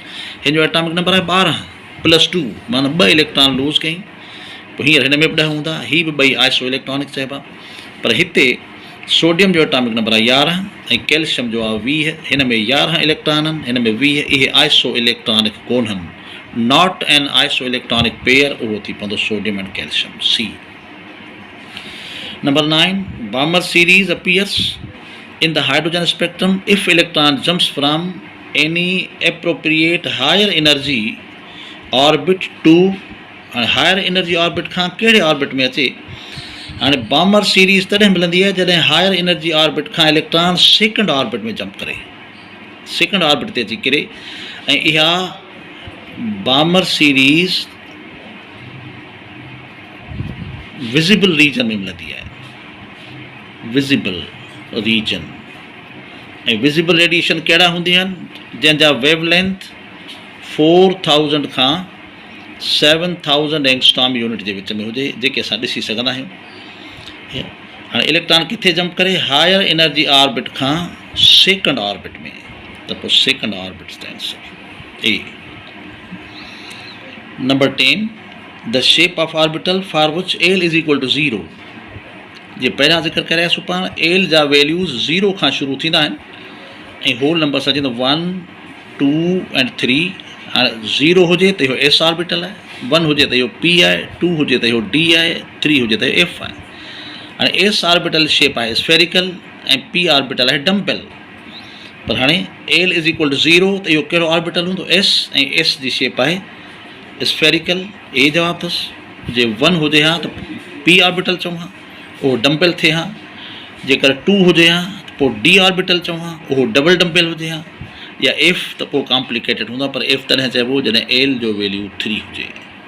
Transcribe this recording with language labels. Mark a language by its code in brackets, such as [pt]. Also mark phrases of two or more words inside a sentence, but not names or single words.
[sd] हिन जो [en] atomic number [sd] आहे 12 +2, माना 2 इलेक्ट्रॉन लूज़ कयईं, पोइ हींअर हिन में बि 10 हूंदा, ही बि ॿई [en] iso electronic [sd] चइबा। पर हिते सोडियम जो [en] atomic number [sd] आहे 11 ऐं कैल्शियम जो आहे 20, हिन में 11 इलेक्ट्रॉन आहिनि, हिन में 20, इहे [en] iso electronic [sd] कोन्हनि, [en] not an iso electronic pair, [sd] उहो थी पवंदो [en] sodium and calcium, [sd] C। [en] Number 9 Balmer series appears in the hydrogen spectrum if electron jumps from any appropriate higher energy orbit to. [sd] हाणे [en] higher energy orbit [sd] खां कहिड़े ऑर्बिट में अचे। हाणे [en] Balmer series [sd] तॾहिं मिलंदी आहे जॾहिं [en] higher energy orbit [sd] खां इलेक्ट्रॉन [en] second orbit [sd] में जंप करे, [en] second orbit [sd] ते अची किरे, ऐं इहा [en] Balmer series visible region [sd] में मिलंदी आहे, [en] visible region. [sd] ऐं [en] visible radiation [sd] कहिड़ा हूंदियूं आहिनि, जंहिंजा वेवलेंथ 4000 खां 7000 [en] angstrom unit [sd] जे विच में हुजे, जेके असां ॾिसी सघंदा आहियूं। हाणे इलेक्ट्रॉन किथे जंप करे, [en] higher energy orbit [sd] खां [en] second orbit [sd] में, त पोइ [en] second orbit the answer A. Number 10 the shape of orbital for which l is equal to 0. [sd] जे पहिरियां ज़िक्र करायासीं पाण, एल जा वैल्यूज़ 0 खां शुरू थींदा आहिनि, ऐं [en] whole number [sd] सां थींदो 1 2 एंड 3। हाणे 0 हुजे त इहो [en] s orbital [sd] आहे, 1 हुजे त इहो पी आहे, 2 हुजे त इहो डी आहे, 3 हुजे त इहो एफ आहे। हाणे [en] s orbital shape [sd] आहे स्फेरिकल, ऐं [en] p orbital [sd] आहे डम्बेल। पर हाणे [en] l is equal to 0 [sd] त इहो कहिड़ो ऑर्बिटल हूंदो, एस, ऐं एस जी शेप आहे स्फेरिकल, ए जवाबु अथसि। जे 1 हुजे हा त [en] p orbital [sd] चऊं हा, उहो डम्बेल थिए हा। जेकर 2 हुजे हा त पोइ [en] d orbital [sd] चऊं हा, उहो [en] double dumbbell [sd] हुजे हा। या इफ़ त पोइ कॉम्प्लिकेटेड हूंदा, पर इफ़ तॾहिं चइबो जॾहिं एल जो वैल्यू 3 हुजे।